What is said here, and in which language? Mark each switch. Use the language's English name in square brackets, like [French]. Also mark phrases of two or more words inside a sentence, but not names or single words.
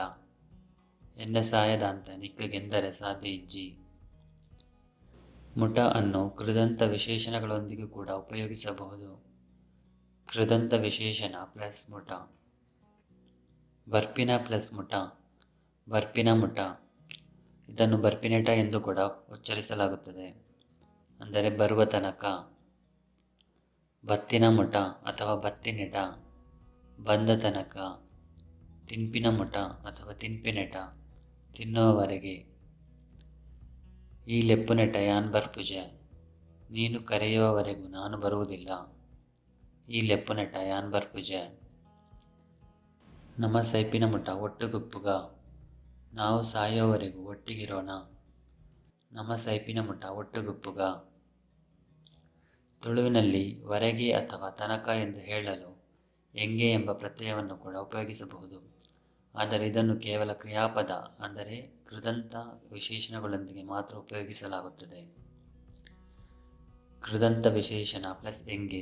[Tulu] ಎನ್ನ ಸಾಯದಾಂತ ನಿಕ್ಕ ಗೆಂದರೆ ಸಾಧ್ಯ ಇಜ್ಜಿ. [Kannada] ಮುಟ ಅನ್ನು ಕೃದಂತ ವಿಶೇಷಣಗಳೊಂದಿಗೆ ಕೂಡ ಉಪಯೋಗಿಸಬಹುದು. ಕೃದಂತ ವಿಶೇಷಣ ಪ್ಲಸ್ ಮುಟ. [Tulu] ಬರ್ಪಿನ ಪ್ಲಸ್ ಮುಟ, ಬರ್ಪಿನ ಮುಟ. [Kannada] ಇದನ್ನು ಬರ್ಪಿನೆಟ ಎಂದು ಕೂಡ ಉಚ್ಚರಿಸಲಾಗುತ್ತದೆ, ಅಂದರೆ ಬರುವ ತನಕ. [Tulu] ಬತ್ತಿನ ಮುಟ ಅಥವಾ ಬತ್ತಿನೆಟ, [Kannada] ಬಂದ ತನಕ. [Tulu] ತಿನ್ಪಿನ ಮುಟ ಅಥವಾ ತಿನ್ಪಿನೆಟ, ತಿನ್ನುವವರೆಗೆ. ಈ ಲೆಪ್ಪುನೆಟ ಯಾನ್ ಬರ್ಪುಜೆ, [Kannada] ನೀನು ಕರೆಯುವವರೆಗೂ ನಾನು ಬರುವುದಿಲ್ಲ. [Tulu] ಈ ಲೆಪ್ಪುನೆಟ ಯಾನ್ ಬರ್ಪುಜೆ. ನಮ್ಮ ಸೈಪಿನ ಮುಟ ಒಟ್ಟುಗುಪ್ಪುಗ, [Kannada] ನಾವು ಸಾಯುವವರೆಗೂ ಒಟ್ಟಿಗಿರೋಣ. [Tulu] ನಮ್ಮ ಸೈಪಿನ ಮುಟ ಒಟ್ಟುಗುಪ್ಪುಗ. [Kannada] ತುಳುವಿನಲ್ಲಿ ವರೆಗೆ ಅಥವಾ ತನಕ ಎಂದು ಹೇಳಲು ಎಂಗೆ ಎಂಬ ಪ್ರತ್ಯಯವನ್ನು ಕೂಡ ಉಪಯೋಗಿಸಬಹುದು. ಆದರೆ ಇದನ್ನು ಕೇವಲ ಕ್ರಿಯಾಪದ ಅಂದರೆ ಕೃದಂತ ವಿಶೇಷಣಗಳೊಂದಿಗೆ ಮಾತ್ರ ಉಪಯೋಗಿಸಲಾಗುತ್ತದೆ. ಕೃದಂತ ವಿಶೇಷಣ ಪ್ಲಸ್ ಎಂಗೆ.